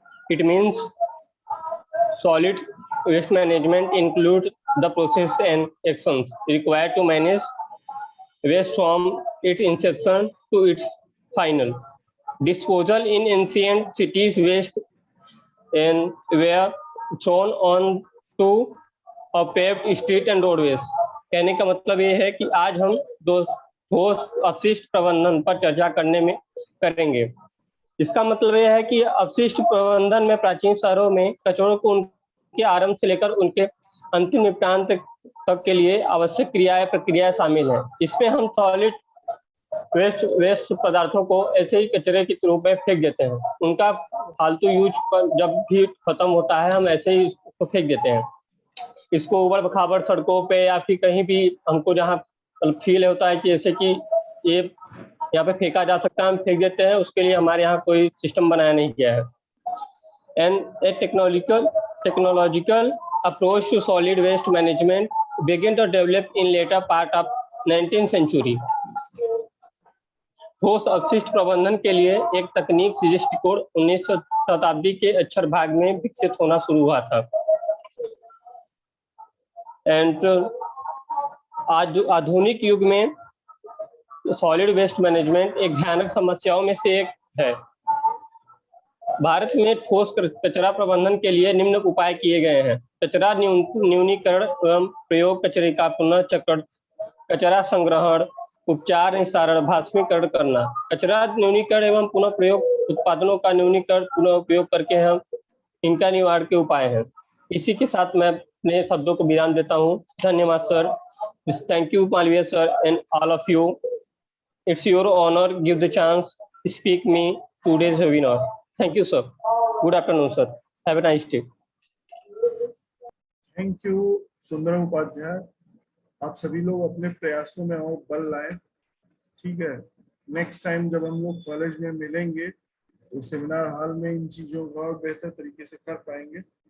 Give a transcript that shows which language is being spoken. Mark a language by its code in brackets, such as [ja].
[en] It means solid waste management includes the process and actions required to manage waste from its inception to its final disposal. In ancient cities, waste and were thrown on to a paved street and roadways. [hi] कहने का मतलब ये है कि आज हम दो ठोस अपशिष्ट प्रबंधन पर चर्चा करेंगे। इसका मतलब यह है कि अपशिष्ट प्रबंधन में प्राचीन शहरों में कचरों को उनके आरंभ से लेकर उनके अंतिम निपटान तक के लिए आवश्यक प्रक्रियाएं शामिल है। इसमें हम सॉलिड वेस्ट पदार्थों को ऐसे ही कचरे के रूप में फेंक देते हैं। उनका फालतू यूज जब भी खत्म होता है हम ऐसे ही उसको फेंक देते हैं। इसको उबड़ बखाबड़ सड़कों पे या फिर कहीं भी हमको जहाँ फील होता है कि जैसे कि ये यहाँ पे फेंका जा सकता है, हम फेंक देते हैं। उसके लिए हमारे यहाँ कोई सिस्टम बनाया नहीं गया है। [en] And a technological approach to solid waste management began to develop in later part of 19th century. [hi] ठोस अपशिष्ट प्रबंधन के लिए एक तकनीक दृष्टिकोण 19वीं शताब्दी के अक्षर भाग में विकसित होना शुरू हुआ था। एंड आज आधुनिक युग में सॉलिड वेस्ट मैनेजमेंट एक भयानक समस्याओं में से एक है। भारत में ठोस कचरा प्रबंधन के लिए निम्न उपाय किए गए हैं। कचरा न्यूनीकरण एवं प्रयोग, कचरे का पुनर्चक्रण, कचरा संग्रहण, उपचार, निस्तारण, भाष्मीकरण करना। कचरा न्यूनीकरण एवं पुनः प्रयोग उत्पादनों का न्यूनीकरण पुनः उपयोग करके हम इनका निवारण के उपाय हैं। इसी के साथ मैं अपने शब्दों को विराम देता हूँ। धन्यवाद sir. [en] Thank you Malviya sir and all of you. It's your honor, give the chance, speak me today's webinar. Thank you, sir. Good afternoon, sir. Have a nice day. Thank you [hi] Sundaram Upadhyay. आप सभी लोग अपने प्रयासों में और बल लाएं, ठीक है। नेक्स्ट टाइम जब हम लोग कॉलेज में मिलेंगे तो सेमिनार हॉल में इन चीजों को और बेहतर तरीके से कर पाएंगे।